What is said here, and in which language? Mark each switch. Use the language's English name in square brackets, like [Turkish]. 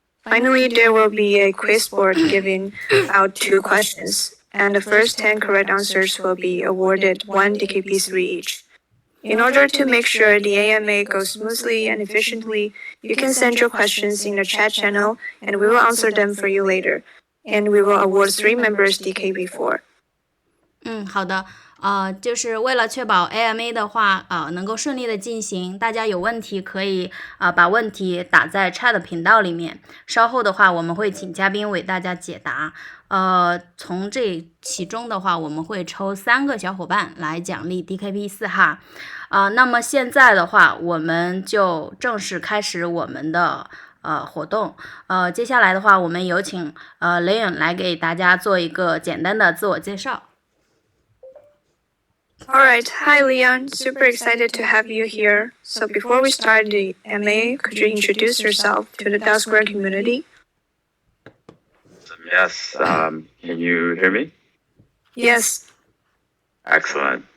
[English] Finally, there will be a quiz board giving out 2 questions, and the first 10 correct answers will be awarded 1 DKP3 each. In order to make sure the AMA goes smoothly and efficiently, you can send your questions in the chat channel, and we will answer them for you later. And we will award 3 members DKP4. [Chinese] 好的，就是为了确保 AMA 的话，能够顺利的进行，大家有问题可以把问题打在 chat 频道里面，稍后的话我们会请嘉宾为大家解答。从这其中的话，我们会抽3个小伙伴来奖励 DKP4 哈。那么现在的话，我们就正式开始我们的活动。接下来的话，我们有请Leon 来给大家做一个简单的自我介绍。 [English] Alright, hi Leon, super excited to have you here. So before we start the MA, could you introduce yourself to the Square community? Yes, can you hear me? Yes. Excellent.